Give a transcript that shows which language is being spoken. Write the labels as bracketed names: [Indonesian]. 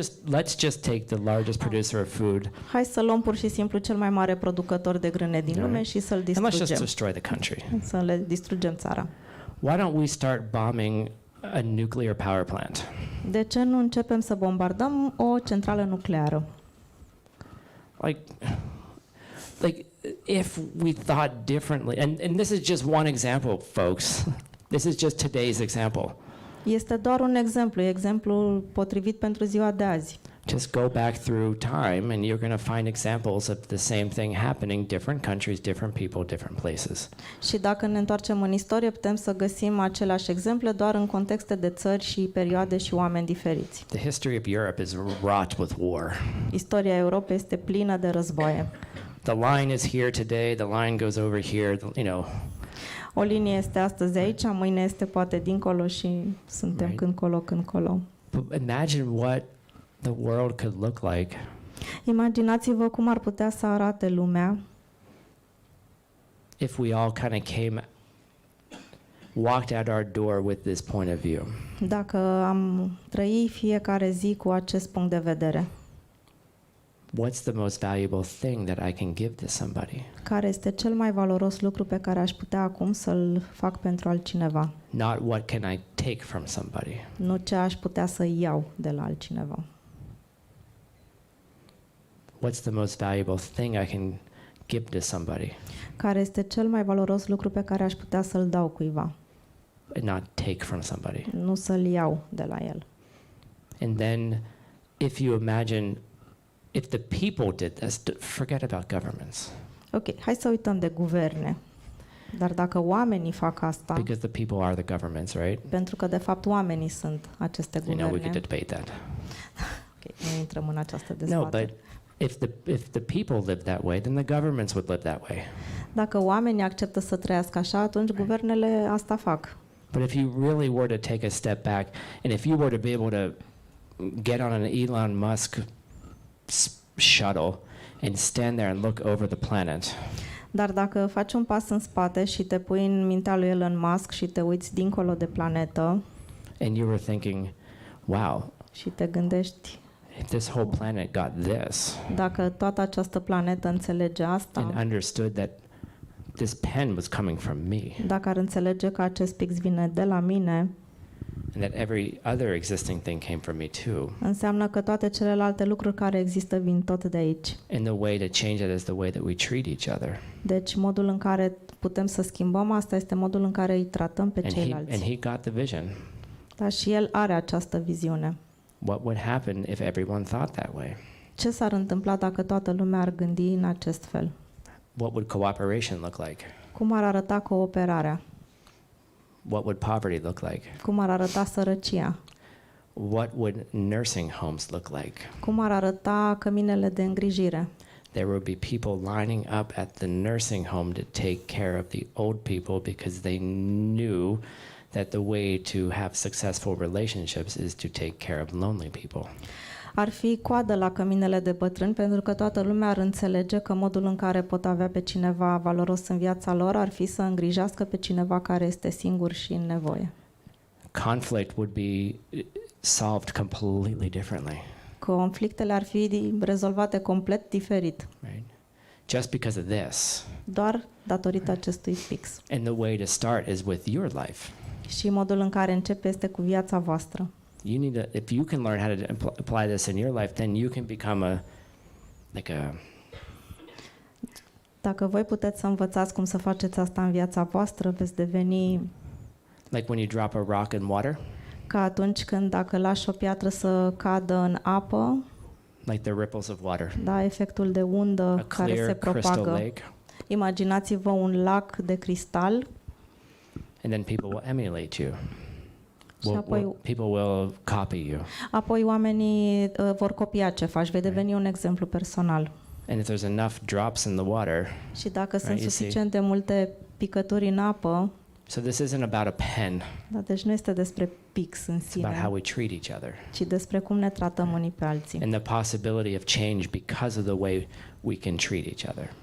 [English] Let's just take the largest producer of food [Romanian] Hai să luăm pur și simplu cel mai mare producător de grâne din lume și să-l [English] and let's just [Romanian] distrugem. [English] destroy the country. [Romanian] Să le distrugem țara. [English] Why don't we start bombing a nuclear power plant? [Romanian] De ce nu începem să bombardăm o centrală nucleară? [English] Like if we thought differently, and this is just one example, folks. This is just today's example. [Romanian] Este doar un exemplu, exemplul potrivit pentru ziua de azi. [English] Just go back through time and you're going to find examples of the same thing happening, different countries, different people, different places. [Romanian] Și dacă ne întoarcem în istorie, putem să găsim aceleași exemple, doar în contexte de țări și perioade și oameni diferiți. [English] The history of Europe is wrought with war. [Romanian] Istoria Europei este plină de războaie. [English] The line is here today, the line goes over here, [Romanian] O linie este astăzi aici, mâine este poate dincolo și suntem [English] Right. [Romanian] când colo, când colo. [English] But imagine what the world could look like [Romanian] Imaginați-vă cum ar putea să arate lumea [English] if we all kind of walked out our door with this point of view. [Romanian] dacă am trăi fiecare zi cu acest punct de vedere. [English] What's the most valuable thing that I can give to somebody? [Romanian] Care este cel mai valoros lucru pe care aș putea acum să-l fac pentru altcineva? [English] Not what can I take from somebody. [Romanian] Nu ce aș putea să iau de la altcineva. [English] What's the most valuable thing I can give to somebody [Romanian] Care este cel mai valoros lucru pe care aș putea să-l dau cuiva? [English] and not take from somebody. [Romanian] Nu să-l iau de la el. [English] And then if you imagine if the people did this, forget about governments. [Romanian] Ok, hai să uităm de guverne. Dar dacă oamenii fac asta, [English] Because the people are the governments, right? [Romanian] pentru că de fapt oamenii sunt aceste [English] I know we could [Romanian] guverne. [English] debate that. [Romanian] Ok, nu intrăm în această [English] No, [Romanian] dezbatere. [English] but if the people live that way, then the governments would live that way. [Romanian] Dacă oamenii acceptă să trăiască așa, atunci guvernele asta fac. [English] But if you really were to take a step back, and if you were to be able to get on an Elon Musk shuttle and stand there and look over the planet, [Romanian] Dar dacă faci un pas în spate și te pui în mintea lui Elon Musk și te uiți dincolo de planetă [English] and you were thinking, wow, [Romanian] și te gândești, [English] if this whole planet got this [Romanian] dacă toată această planetă înțelege [English] and [Romanian] asta, [English] understood that this pen was coming from me [Romanian] dacă ar înțelege că acest pix vine de la mine, [English] and that every other existing thing came from me too, [Romanian] înseamnă că toate celelalte lucruri care există vin tot de aici. [English] and the way to change that is the way that we treat each other. [Romanian] Deci modul în care putem să schimbăm asta este modul în care îi tratăm pe [English] And [Romanian] ceilalți. [English] he got the vision. [Romanian] Dar și el are această viziune. [English] What would happen if everyone thought that way? [Romanian] Ce s-ar întâmpla dacă toată lumea ar gândi în acest fel? [English] What would cooperation look like? [Romanian] Cum ar arăta cooperarea? [English] What would poverty look like? [Romanian] Cum ar arăta sărăcia? [English] What would nursing homes look like? [Romanian] Cum ar arăta căminele de îngrijire? [English] There would be people lining up at the nursing home to take care of the old people because they knew that the way to have successful relationships is to take care of lonely people. [Romanian] Ar fi coadă la căminele de bătrâni pentru că toată lumea ar înțelege că modul în care pot avea pe cineva valoros în viața lor ar fi să îngrijească pe cineva care este singur și în nevoie. [English] Conflict would be solved completely differently, [Romanian] Conflictele ar fi rezolvate complet diferit, [English] right? Just because of this. [Romanian] doar datorită acestui fix. [English] And the way to start is with your life. [Romanian] Și modul în care începe este cu viața voastră. [English] You need to, if you can learn how to apply this in your life, then you can become a [Romanian] Dacă voi puteți să învățați cum să faceți asta în viața voastră, veți deveni [English] like when you drop a rock in water, [Romanian] ca atunci când dacă lași o piatră să cadă în apă, [English] like the ripples of water. [Romanian] da, efectul de undă [English] A [Romanian] care se [English] clear crystal [Romanian] propagă. [English] lake, [Romanian] Imaginați-vă un lac de cristal [English] and then people will emulate you. [Romanian] și apoi, [English] People will copy you. [Romanian] apoi oamenii vor copia ce faci, vei deveni un exemplu personal. [English] And if there's enough drops in the water, [Romanian] Și dacă sunt [English] Right, you [Romanian] suficient de multe picături în apă, [English] so this isn't about a pen, [Romanian] da, deci nu este despre pix în [English] it's about how [Romanian] sine, [English] we treat each other [Romanian] ci despre cum ne tratăm unii pe alții. [English] and the possibility of change because of the way we can treat each other.